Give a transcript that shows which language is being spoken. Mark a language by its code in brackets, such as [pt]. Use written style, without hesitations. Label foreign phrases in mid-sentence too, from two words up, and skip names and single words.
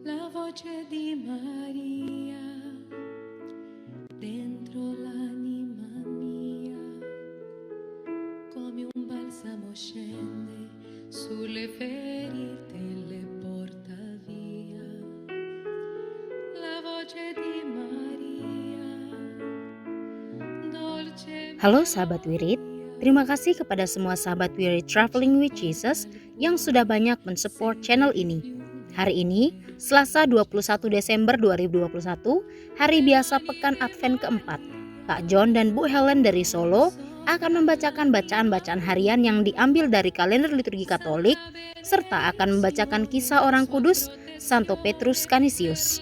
[it] voce di Maria dentro l'anima mia, come un balsamo scende sulle ferite e le porta via. La voce di Maria, dolce [id] Halo sahabat Wirid, terima kasih kepada semua sahabat Wirid Traveling with Jesus yang sudah banyak mensupport channel ini. Hari ini, Selasa 21 Desember 2021, hari biasa pekan Advent keempat. Kak John dan Bu Helen dari Solo akan membacakan bacaan-bacaan harian yang diambil dari kalender liturgi Katolik, serta akan membacakan kisah orang kudus Santo Petrus Canisius.